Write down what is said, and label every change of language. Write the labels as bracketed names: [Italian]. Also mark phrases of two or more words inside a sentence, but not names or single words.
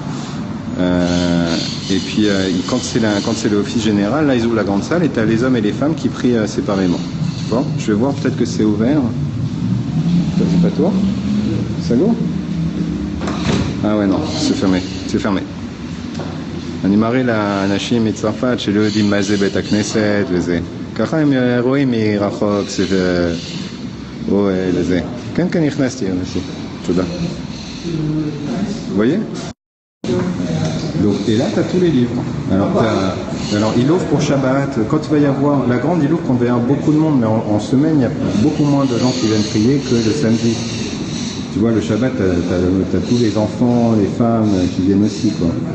[French] Et puis quand c'est l'office général, là ils ouvrent la grande salle et tu as les hommes et les femmes qui prient séparément. Tu vois, je vais voir, peut-être que c'est ouvert. C'est pas toi? Salaud? Ah ouais, non, c'est fermé. C'est fermé. [Hebrew] אני מראה לאנשים מצרפת שלא יודעים מה זה בית הכנסת וזה. ככה הם רואים מרחוק או לזה. כן, כן, נכנסתי, [French] merci. תודה. Vous voyez? Donc, et là, tu as tous les livres. Alors, il ouvre pour Shabbat. Quand il va y avoir, la grande, il ouvre quand il va y avoir beaucoup de monde, mais en semaine, il y a beaucoup moins de gens qui viennent prier que le samedi. Tu vois, le Shabbat, tu as tous les enfants, les femmes qui viennent aussi, quoi.